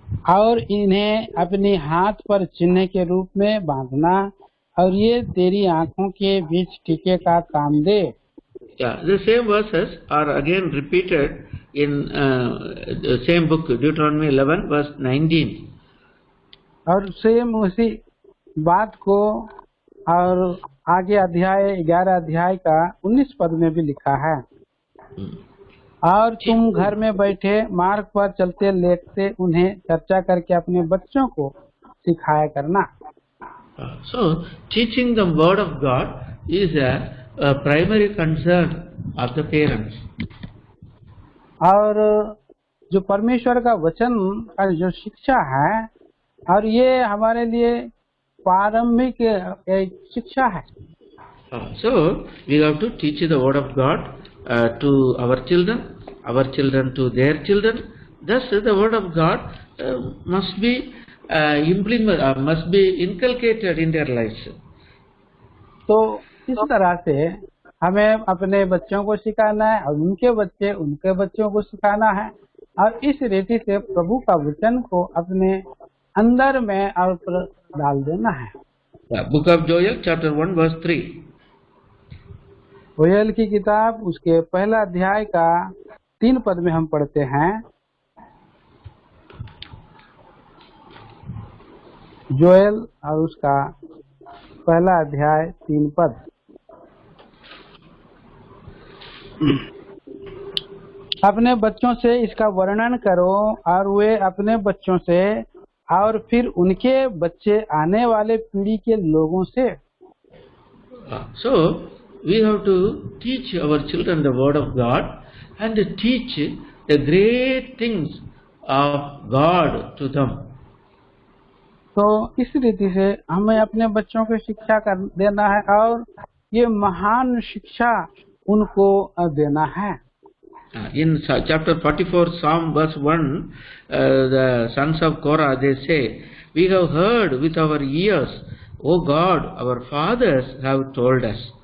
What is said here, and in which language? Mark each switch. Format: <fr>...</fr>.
<hi>और इन्हें अपने हाथ पर चिन्ह के रूप में बांधना और ये तेरी आंखों के बीच टीके का काम दे।</hi> <en>The same verses are again repeated in the same book, Deuteronomy 11 verse 19.</en> <hi>और सेम उसी बात को और आगे अध्याय 11 अध्याय का 19 पद में भी लिखा है। और तुम घर में बैठे मार्ग पर चलते लेटते उन्हें चर्चा करके अपने बच्चों को सिखाया करना।</hi> <en>So teaching the word of God is a primary concern of the parents.</en> <hi>और जो परमेश्वर का वचन का जो शिक्षा है और ये हमारे लिए प्रारंभिक शिक्षा है।</hi> <en>So we have to teach the word of God to our children to their children. Thus the word of God must be must be inculcated in their lives.</en> <hi>तो इस तरह से हमें अपने बच्चों को सिखाना है और उनके बच्चे उनके बच्चों को सिखाना है और इस रीति से प्रभु का वचन को अपने अंदर में और डाल देना है।</hi> <en>Book of Joel chapter 1 verse 3.</en> <hi>Joel की किताब उसके पहला अध्याय का 3 पद में हम पढ़ते हैं। जोएल और उसका पहला अध्याय 3 पद। अपने बच्चों से इसका वर्णन करो और वे अपने बच्चों से और फिर उनके बच्चे आने वाले पीढ़ी के लोगों से।</hi> <en>So we have to teach our children the word of God and teach the great things of God to them.</en> <hi>तो इस रीति से हमें अपने बच्चों को शिक्षा कर देना है और ये महान शिक्षा उनको देना है।</hi> <en>In chapter 44 Psalm verse 1, the sons of Korah, they say, we have heard with our ears, O God, our fathers have told us.</en>